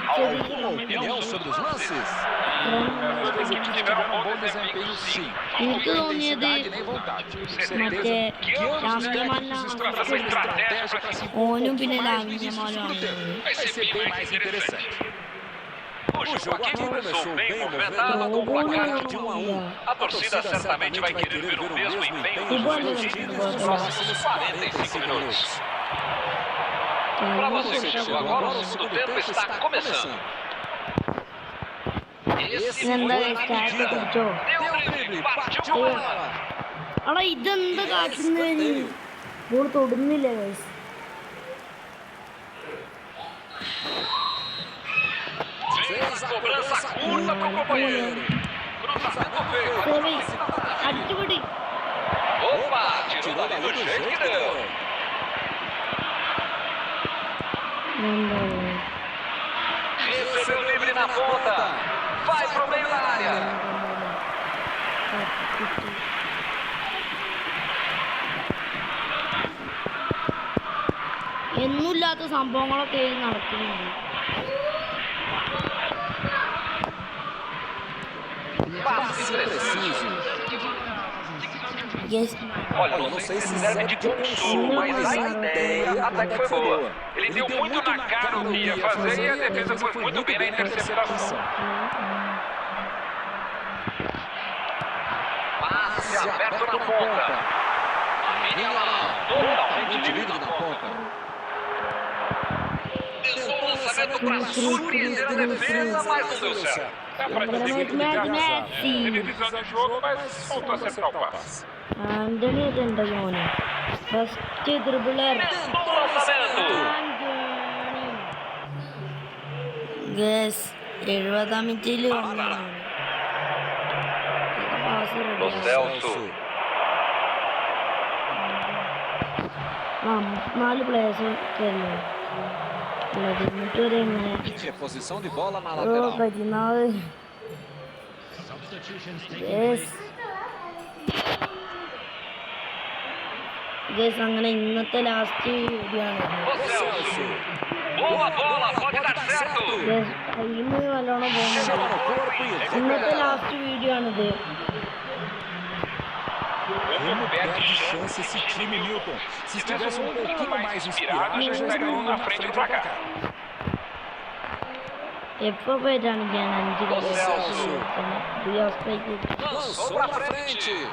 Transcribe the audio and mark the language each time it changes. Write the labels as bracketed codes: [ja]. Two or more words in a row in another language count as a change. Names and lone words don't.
[pt] Alguma opinião sobre os lances? As equipes tiveram um bom desempenho, sim. [ml] എനിക്ക് തോന്നിയത് മറ്റേ ഓനും പിന്നെ ലാവിഞ്ഞമാലും [pt] Vai ser bem mais interessante. O jogo aqui começou bem movimentado com o placar de 1-1. A torcida certamente vai querer ver o mesmo empenho dos dois times nos próximos 45 minutos. Para você que chegou agora, o segundo tempo está começando. Esse foi na medida. Deu drible, partiu a bola. [ml] അടാ ഇതെന്താ കാട്ടുന്നതിന് ബോൾ തൊടുന്നില്ല ഗൈസ്. [pt] Fez a cobrança curta para o companheiro. Cruzamento feio. [ml] അടിപൊളി. [pt] Opa, tirou dali do jeito que deu. Recebeu livre na ponta. Vai pro meio da área. [ml] എന്നുമില്ലാത്ത സംഭവങ്ങളൊക്കെ നടക്കുന്നുണ്ട്. [pt] Passe preciso. Olha, eu não sei se serve de consolo, mas a ideia até que foi boa. Ele deu muito na cara o que ia fazer e a defesa foi muito bem na interceptação. Passe aberto na ponta. Totalmente livre na ponta. lançamento para surpreender a defesa, mas não deu certo. Teve visão de jogo, mas faltou acertar o passe. [ml] ആന്റണി അതുണ്ട് മോനെ [en] first dribbler [pt] Tentou o lançamento. [ml] ഗസ് 70-ാം മിനിറ്റിൽ പാസ് [pt] Lo Celso. [ml] ആ 4 പ്ലേയേഴ്സ് ഒക്കെ അല്ലേ ഉള്ളത് എന്നിട്ട് വരെ എങ്ങനെ [pt] Reposição de bola na ഓ lateral. [ml] പതിനാല് ഗസ് അങ്ങനെ ഇന്നത്തെ [en] last video [ml] ആണ് [pt] Lo Celso. Boa bola, pode dar certo. [ml] ടൈം നല്ലോണം പോകുന്നുണ്ട് [pt] Chega no corpo e [ml] ഇന്നത്തെ [pt] recupera. [en] last video [ml] ആണിത് [pt] Como Perde chance esse time, Milton. Se estivesse um pouquinho mais inspirado, já estariam na frente do placar. [ml] എപ്പോ പോയിട്ടാണ് ഞാൻ 5 [pt] Celso. Lançou pra frente.